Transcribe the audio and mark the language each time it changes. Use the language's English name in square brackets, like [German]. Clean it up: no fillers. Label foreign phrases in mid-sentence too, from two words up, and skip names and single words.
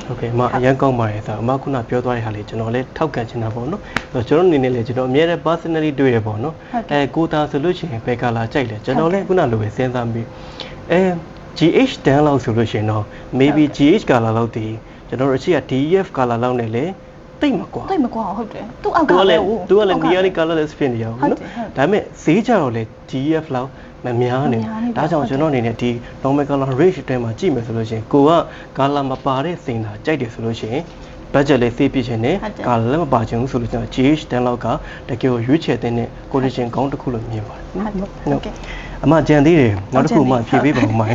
[Burmese] ဟုတ်ကဲ့အရင်ကောင်းပါတယ်ဆိုတော့အမခုနပြောသွားတဲ့ဟာလေးကျွန်တော်လည်းထောက်ခံချင်တာပေါ့နော်ကျွန်တော်အနေနဲ့လည်းကျွန်တော်အများနဲ့ personally တွေ့ရပေါ့နော်ကိုတာဆိုလို့ရှိရင်ဘယ်ကာလာကြိုက်လဲကျွန်တော်လည်းခုနလိုပဲစဉ်းစားပြီးGH တန်းလောက်ဆိုလို့ရှိရင်တော့ maybe GH ကာလာလောက်တည်ကျွန်တော်တို့အရှိက DEF ကာလာလောက်နဲ့လေတိတ်မကွာ ဟုတ်တယ်သူ့အောက်ကလည်း သူကလည်း [English] nearly colorless [Burmese] ဖြစ်နေရအောင်နော်ဒါပေမဲ့ဈေးကြတော့လေ DEF လောက်မများနေဒါကြောင့်ကျွန်တော်အနေနဲ့ဒီ [English] normal color range [Burmese] အတွင်းမှာကြည့်မယ်ဆိုလို့ရှိရင်ကိုက color မပါတဲ့စိန်သာကြိုက်တယ်ဆိုလို့ရှိရင် budget လေး save ပြချင်တယ် color လည်းမပါချင်ဘူးဆိုလို့ကျွန်တော် GH တန်းလောက်ကတကယ်ကိုရွေးချယ်တဲ့ condition ကောင်းတစ်ခုလို့မြင်ပါတယ်ဟုတ်ကဲ့အမကြံသေးတယ်နောက်တစ်ခုမှဖြည့်ပေးပါဦးမိုင်း